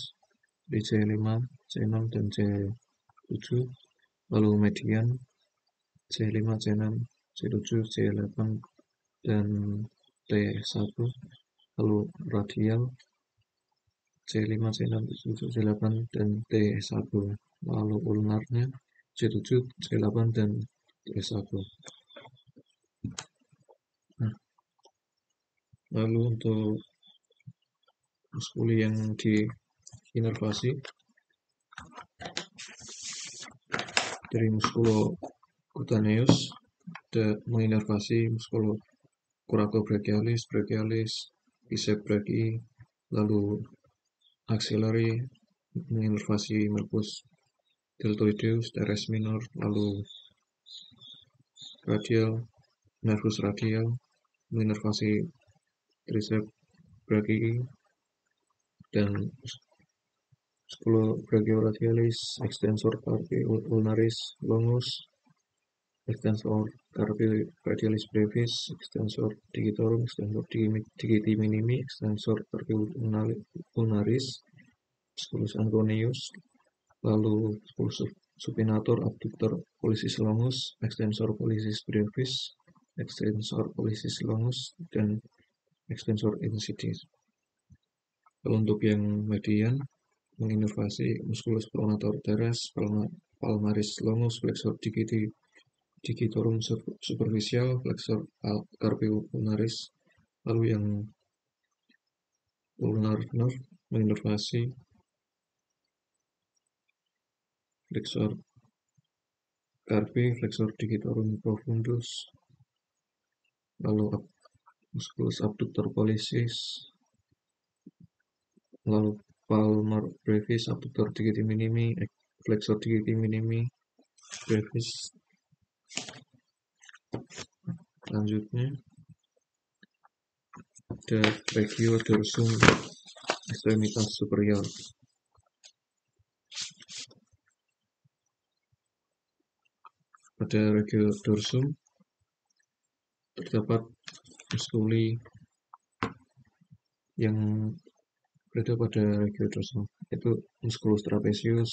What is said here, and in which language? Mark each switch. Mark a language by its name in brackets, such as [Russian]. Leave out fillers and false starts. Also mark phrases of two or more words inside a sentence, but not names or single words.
[Indonesian] di C5, C6, dan C7, lalu median C5, C6, C7, C8, dan T1, lalu radial C5, C6, C7, C8, dan T1, lalu ulnarnya C7, C8, dan T1. Nah, lalu untuk muskuli yang diinervasi dari musculocutaneous ada menginervasi musculocoracobrachialis, brachialis, bicep brachii, lalu axillary menginervasi nervus deltoideus, teres minor, lalu radial, nervus radial menginervasi tricep brachii dan musculobrachioradialis, extensor carpi ulnaris longus, extensor carpi radialis brevis, extensor digitorum, extensor digiti minimi, extensor carpi ulnaris, musculus anconeus, lalu musculus supinator, abductor pollicis longus, extensor pollicis brevis, extensor pollicis longus, dan extensor insidis. Untuk yang median menginervasi musculus pronator teres, palmaris longus, flexor digitorum superficial, flexor carpi ulnaris. Lalu yang [English] ulnar nerve [Indonesian] menginervasi flexor carpi, flexor digitorum profundus, lalu musculus abductor pollicis, lalu palmar brevis, abductor digiti minimi, flexor digiti minimi, brevis. Selanjutnya ada regiodorsum ekstremitas superior. Pada regiodorsum terdapat muskuli yang berada pada regiodorsum, yaitu musculus trapezius.